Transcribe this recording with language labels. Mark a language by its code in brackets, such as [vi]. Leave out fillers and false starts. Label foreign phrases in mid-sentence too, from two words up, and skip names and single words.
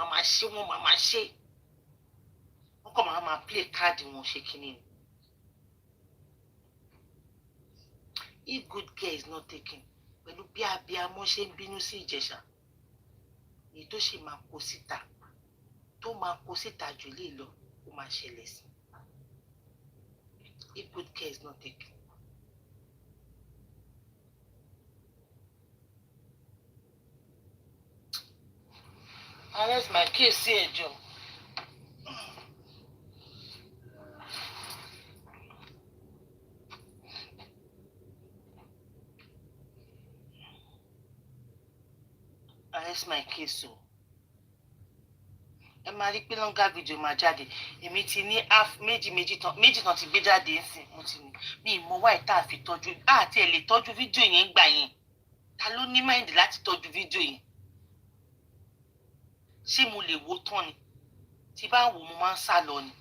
[yo] Wọ́n kọ́ máa [en] play card [yo] wọn ṣe kíní ni. [en] If good care is not taken, [yo] pẹ̀lú bí abiyamọ ṣe ń bínú sí Ìjẹ̀ṣà, èyí tó ṣe máa kó síta jù lè lọ, ó ó máa ṣẹlẹ̀ sí [en] if good care is not taken. Arrest my case [yo] sí ẹjọ́. [en] Arrest my case o. [yo] Ẹ máa rí pé [en] longer video [yo] máa jáde. Èmi ti ní half méjì tán ti gbé jáde ńsìn. Mo ti ní mi mọ why tá a fi tọ́jú àti ẹ̀ lè tọ́jú fídíò yẹn gbà yẹn. Ta ló ní mind láti tọ́jú fídíò yẹn? Ṣé mo lè wo tán ni? Tí bá wò mo máa ń sá lọ ni.